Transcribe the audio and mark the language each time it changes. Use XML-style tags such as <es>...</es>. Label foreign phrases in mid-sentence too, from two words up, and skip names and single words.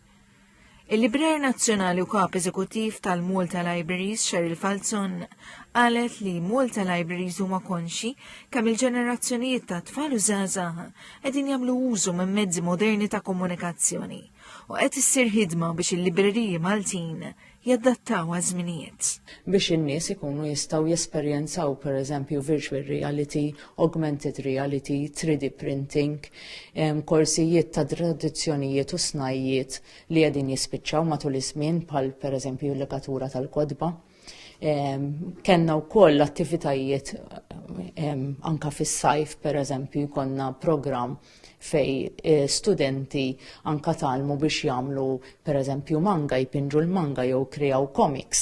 <mt>Il-Librer Nazzjonali u Kap Eżekuttiv tal-Malta Libraries Cheryl Falzon qalet li Malta Libraries huma konxi kemm il-ġenerazzjonijiet ta' tfal u żgħażagħ qegħdin jagħmlu użu minn mezzi moderni ta' komunikazzjoni u qed issir ħidma biex il-libreriji Maltin jaddattaw għaż-żminijiet. Biex in-nies ikunu jistgħu jesperjenzaw pereżempju</mt> <en>virtual reality, augmented reality, 3D printing,</en> <mt>korsijiet ta' tradizzjonijiet u snajjiet li qegħdin jispiċċaw matul iż-żmien bħal pereżempju l-legatura tal-kodba. Kenna wkoll attivitajiet anka fis-sajf pereżempju jkollna programm fej studenti anka talmu biex jagħmlu pereżempju manga, jpinġu l-manga jew kreaw comics.</mt>